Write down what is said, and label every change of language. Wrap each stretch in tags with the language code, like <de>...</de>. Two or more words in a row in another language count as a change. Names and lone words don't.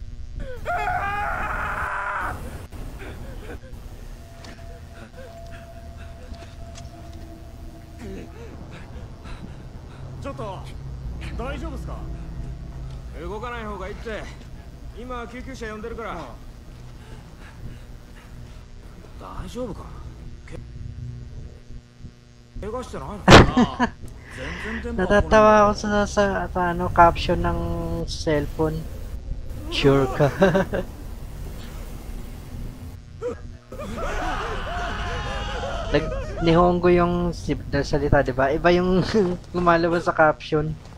<ja>Choto, 大丈夫ですか？動かない方がいいって。今救急車呼んでるから。大丈夫か？怪我してないの？全然電波。</ja> <tl>Natatawa ako sa ano, caption ng cellphone. Sure ka. Nihongo yung salita, di ba? Iba yung lumalabas sa caption.</tl>